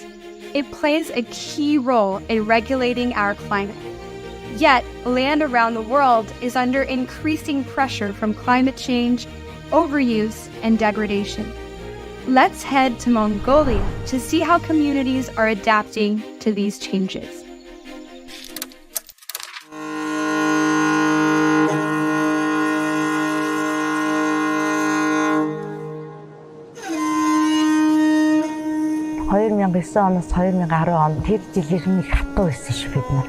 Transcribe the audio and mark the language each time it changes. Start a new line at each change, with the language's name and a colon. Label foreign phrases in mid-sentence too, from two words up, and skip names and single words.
English: It plays a key role in regulating our climate. Yet, land around the world is under increasing pressure from climate change, overuse, and degradation. Let's head to Mongolia to see how communities are adapting to these changes.
Mongolian: оноос 2010 он тэр жилийн их хатуу байсан шүү бид нар.